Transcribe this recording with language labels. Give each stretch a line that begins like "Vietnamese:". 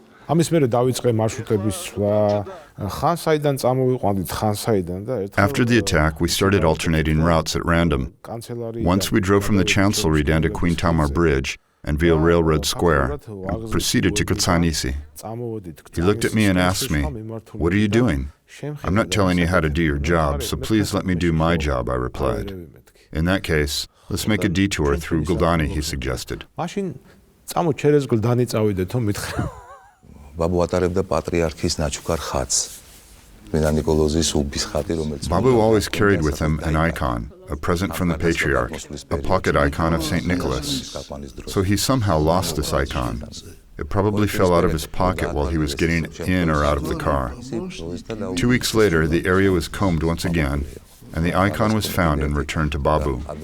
Georgian: ამის მერე დავიწყე მარშრუტების სვლა ხან საიდან წამოვიყვანდით ხან საიდან და
English: After the attack, we started alternating routes at random. Once we drove from the Chancellery down to Queen Tamar Bridge and via Railroad Square and proceeded to Kutsanisi. He looked at me and asked me, "What are you doing?" "I'm not telling you how to do your job, so please let me do my job," I replied. "In that case, let's make a detour through Guldani," he suggested.
Georgian: მაშინ წამოჩერეს გულდანი წავიდეთ თო მითხრა ბაბუ ატარებდა პატრიარქის ნაჩუქარ ხატს. წმინდა ნიკოლოზის უბის ხატი, რომელიც
English: Babu always carried with him an icon, a present from the patriarch, a pocket icon of St. Nicholas. So he somehow lost this icon. It probably fell out of his pocket while he was getting in or out of the car. 2 weeks later, the area was combed once again, and the icon was found and returned to Babu.